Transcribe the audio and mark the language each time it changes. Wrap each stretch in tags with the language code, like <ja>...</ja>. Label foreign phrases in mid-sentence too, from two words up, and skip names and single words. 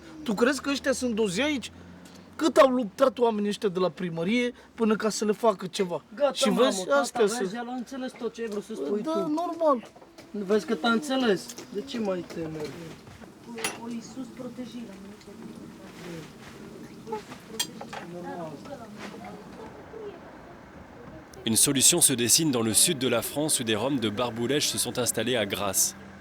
<ro>Tu crezi că ăștia sunt dozi aici? Cât au luptat oamenii ăștia de la primărie până ca să le facă ceva. Gata, și vezi, astea sunt. El a înțeles tot ce ai vrut să spui Da, tu. normal. Vezi că t-a înțeles. De ce mai teme? O Iisus protejează.</ro> <fr>Une solution se dessine dans le sud de la France où des Roms de Barboulèche se sont installés à Grasse.</fr>